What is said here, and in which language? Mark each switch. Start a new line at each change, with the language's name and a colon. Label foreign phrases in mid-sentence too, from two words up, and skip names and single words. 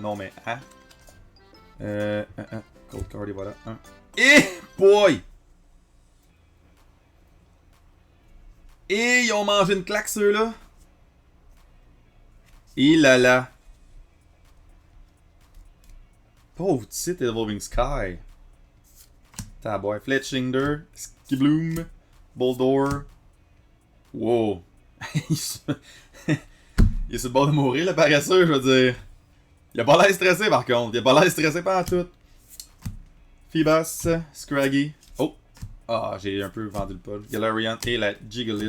French: Non, mais, hein? Cold Card, et voilà. Et boy! Et ils ont mangé une claque, ceux-là. Et là. Pauvre titre Evolving Sky. Taboy. Fletchinder. Skibloom. Boldor. Wow. Il est sur le bord de mourir, le paresseux, je veux dire. Il a pas l'air stressé, par contre. Il a pas l'air stressé par tout. Phoebus. Scraggy. Oh. Ah, j'ai un peu vendu le pot. Galarian et la Gigalith.